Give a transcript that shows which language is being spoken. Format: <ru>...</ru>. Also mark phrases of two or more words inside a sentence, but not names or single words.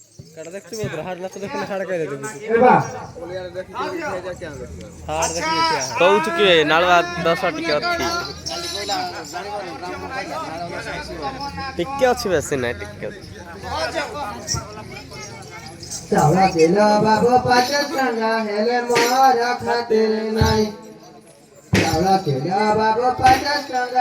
<bn>কাটা দেখতে পাবো হাড় না তো দেখলে হাড় কাইলে দেবো এবা হাড় দেখি</bn> <or>କହୁଛୁ କିଏ ନାଳୁଆ ଦଶ ଟିକେ ଅଛି ଟିକେ ଅଛି ବେଶୀ ନାହିଁ ଟିକେ ଅଛି ଚାଉଳ କିଲ ବାବୁ 5 ଟଙ୍କା ହେଲେ ମୋର ଖାତିର ନାହିଁ ଚାଉଳ କିଲ ବାବୁ 5 ଟଙ୍କା</or>